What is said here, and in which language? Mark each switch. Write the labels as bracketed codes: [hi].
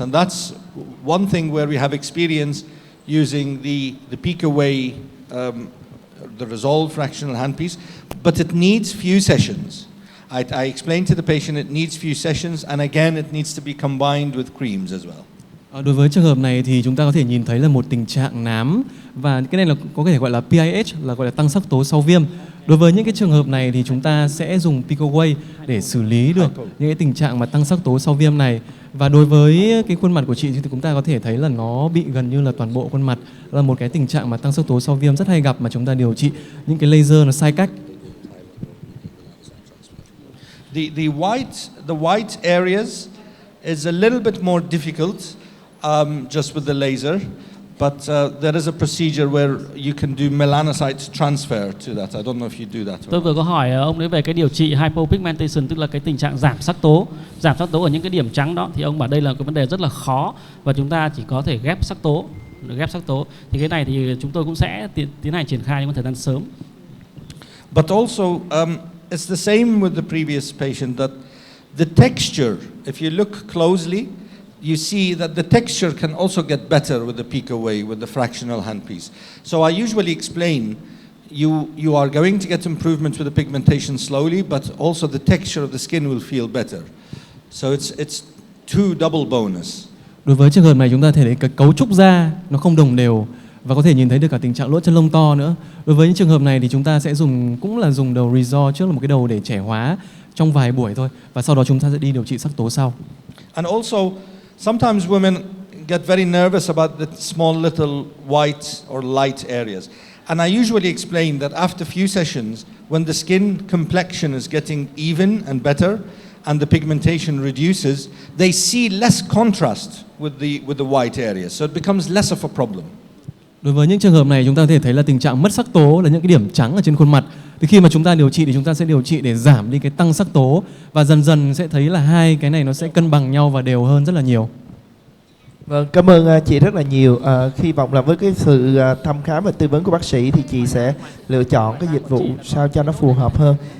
[en] And that's one thing where we have experience using the peak away, the resolved fractional handpiece, but it needs few sessions. I explained to the patient it needs few sessions, and again it needs to be combined with creams as well. [vi] Đối với trường hợp này thì chúng ta có thể nhìn thấy là một tình trạng nám, và cái này là có thể gọi là PIH, là gọi là tăng sắc tố sau viêm. Đối với những cái trường hợp này thì chúng ta sẽ dùng Picoway để xử lý được những cái tình trạng mà tăng sắc tố sau viêm này. Và đối với cái khuôn mặt của chị thì chúng ta có thể thấy là nó bị gần như là toàn bộ khuôn mặt, là một cái tình trạng mà tăng sắc tố sau viêm rất hay gặp mà chúng ta điều trị những cái laser nó sai cách. [en] The white areas is a little bit more difficult just with the laser, but there is a procedure where you can do melanocyte transfer to that. I don't know if you do that. [vi] Tôi vừa có hỏi ông ấy về cái điều trị hypopigmentation, tức là cái tình trạng giảm sắc tố ở những cái điểm trắng đó, thì ông bảo đây là cái vấn đề rất là khó và chúng ta chỉ có thể ghép sắc tố. Thì cái này thì chúng tôi cũng sẽ tiến hành triển khai trong thời gian sớm. [en] But also it's the same with the previous patient, that the texture, if you look closely, you see that the texture can also get better with the Picoway, with the fractional handpiece. So I usually explain, you are going to get improvements with the pigmentation slowly, but also the texture of the skin will feel better. So it's two double bonus. [vi] Đối với trường hợp này chúng ta thể thấy cái cấu trúc da nó không đồng đều và có thể nhìn thấy được cả tình trạng lỗ chân lông to nữa. Đối với những trường hợp này thì chúng ta sẽ dùng đầu Resor trước, là một cái đầu để trẻ hóa trong vài buổi thôi, và sau đó chúng ta sẽ đi điều trị sắc tố sau. [en] And also sometimes women get very nervous about the small little white or light areas. And I usually explain that after few sessions, when the skin complexion is getting even and better and the pigmentation reduces, they see less contrast with the white areas. So it becomes less of a problem. [vi] Đối với những trường hợp này chúng ta có thể thấy là tình trạng mất sắc tố là những cái điểm trắng ở trên khuôn mặt. Thì khi mà chúng ta điều trị thì chúng ta sẽ điều trị để giảm đi cái tăng sắc tố, và dần dần sẽ thấy là hai cái này nó sẽ cân bằng nhau và đều hơn rất là nhiều. Vâng, cảm ơn chị rất là nhiều. Hy vọng là với cái sự thăm khám và tư vấn của bác sĩ thì chị sẽ lựa chọn cái dịch vụ sao cho nó phù hợp hơn.